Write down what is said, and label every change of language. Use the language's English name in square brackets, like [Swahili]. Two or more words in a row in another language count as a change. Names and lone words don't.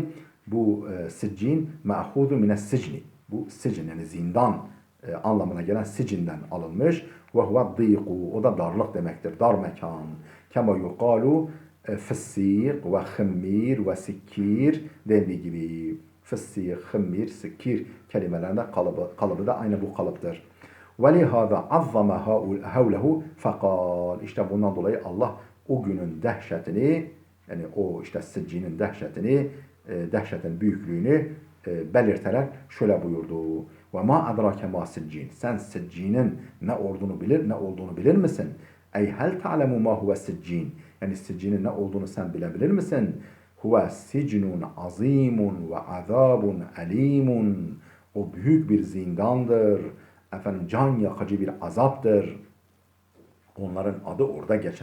[Turkish] Bu [Arabic] سجين مأخوذ من السجن [Turkish] Bu sicin yani zindan anlamına gelen sicinden alınmış. [Arabic] وهو الضيق [Turkish] O da darlık demektir, dar mekan. [Arabic] كما يقال فسيق وخمير وسكير [Turkish] dendiği gibi. Fissîq, hımmir, sikkir kelimelerinde kalıbı da aynı bu kalıptır. [Arabic] وَلِهَذَا عَظَّمَ هَوْلَهُ فَقَالْ [Turkish] İşte bundan dolayı Allah o günün dehşetini, yani o işte siccinin dehşetini, dehşetin büyüklüğünü belirterek şöyle buyurdu. [Arabic] وَمَا أَدْرَاكَ مَا سِجِّينَ [Turkish] Sen siccinin ne olduğunu bilir misin? [Arabic] أي هل تعلم ما هو سجين [Turkish] Yani siccinin ne olduğunu sen bilebilir misin? [Arabic] هو سجن عظيم وعذاب أليم [Turkish] O büyük bir zindandır. Efendim can yakıcı bir azaptır. Onların adı orada geçer.